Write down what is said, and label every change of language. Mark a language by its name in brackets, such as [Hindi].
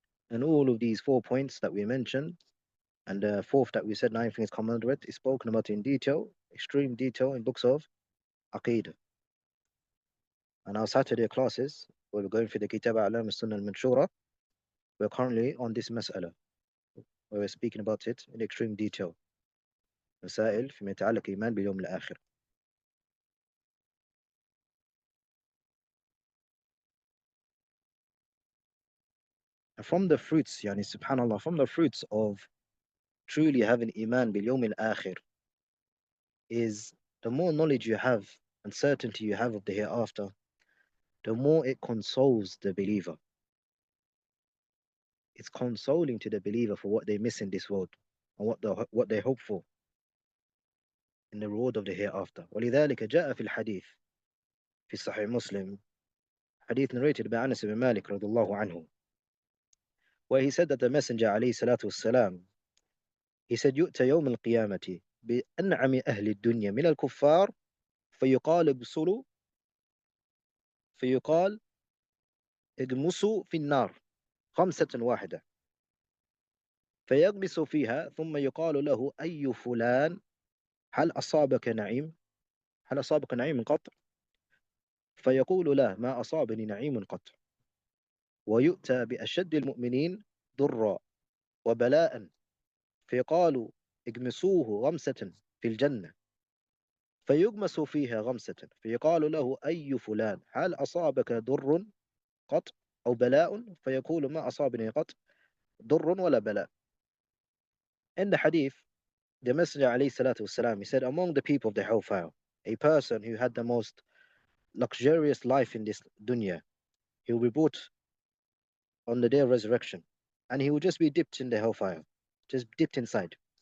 [English] And all of these 4 points that we mentioned, and the fourth that we said 9 things come under it, is spoken about in detail, extreme detail, in books of Aqidah. And our Saturday classes, where we're going through the Kitab A'lam Sunnah al-Manshura, we're currently on this mas'ala, where we're speaking about it in extreme detail. [Arabic] مسائل فيما يتعلق الإيمان باليوم الآخر. [English] And from the fruits, يعني subhanallah, from the fruits of truly having Iman bil-yawm al-akhir is the more knowledge you have and certainty you have of the hereafter, the more it consoles the believer. It's consoling to the believer for what they miss in this world and what they hope for in the reward of the hereafter. [Arabic] ولذلك جاء في الحديث في صحيح مسلم, [English] hadith narrated by Anas ibn Malik [Arabic] رضي الله عنه, [English] where he said that the Messenger [Arabic] عليه الصلاة والسلام, he said يؤتى يوم القيامة بأنعم أهل الدنيا من الكفار فيقال ابصروا فيقال اغمسوا في النار خمسة واحدة فيغمس فيها ثم يقال له أي فلان هل أصابك نعيم هل أصابك نعيم قط فيقول له ما أصابني نعيم قط ويؤتى بأشد المؤمنين ضرا وبلاء فيقال اغمسوه غمسة في الجنة فيغمس فيها غمسة فيقال له أي فلان هل أصابك ضر قط أو بلاء فيقول ما أصابني قط ضر ولا بلاء. [English] In the hadith, the Messenger عليه الصلاة والسلام, he said, among the people of the hellfire, a person who had the most luxurious life in this dunya, he will be brought on the day of resurrection, and he will just be dipped in the hellfire, just dipped inside.